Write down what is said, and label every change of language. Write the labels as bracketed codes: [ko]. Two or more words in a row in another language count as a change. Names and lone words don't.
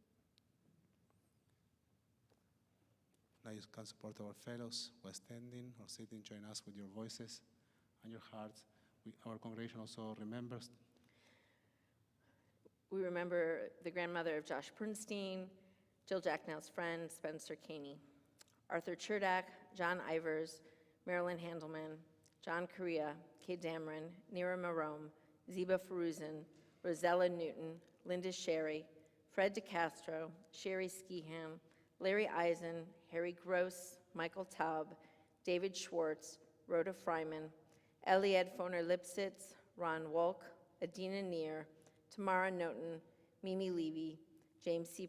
[en] Now you can support our fellows who are standing or sitting. Join us with your voices and your hearts. Our congregation also remembers. We remember the grandmother of Josh Bernstein, Jill Jacknell's friend, Spencer Caney, Arthur Cherdak, John Ivers, Marilyn Handelman, John Correa, Kay Dameron, Nira Marome, Ziba Feruzin, Rosella Newton, Linda Sherry, Fred DeCastro, Sherry Skehan, Larry Eisen, Harry Gross, Michael Taub, David Schwartz, Rhoda Fryman, Eliad Foner Lipsitz, Ron Wolk, Adina Neer, Tamara Noten, Mimi Levy, James C.